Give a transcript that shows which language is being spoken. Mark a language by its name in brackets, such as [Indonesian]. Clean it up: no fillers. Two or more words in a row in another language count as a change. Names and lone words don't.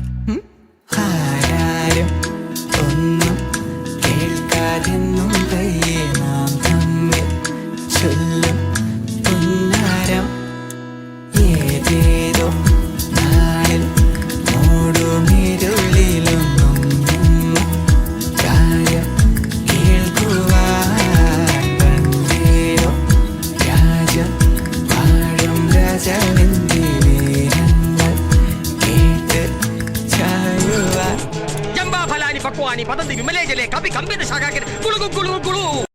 [Malayalam] ആരാരും ഒന്നും കേൾക്കാതെന്നും പയ്യെ നാം തമ്മിൽ ചൊല്ലും പുന്നാരം ഏതേതോ നാളിൽ മൂടുമിരുളിലും കാര്യം കേൾക്കുവാൻ പണ്ടേതോ രാജം വാഴും രാജാവിൻ്റെ വീരങ്ങൾ കേട്ട് ചായുവാൻ. [Sanskrit] जंबा फलानी पक्वानी पतंती विमले जले कभी कंबित शाखा के गुलु गुलु गुलु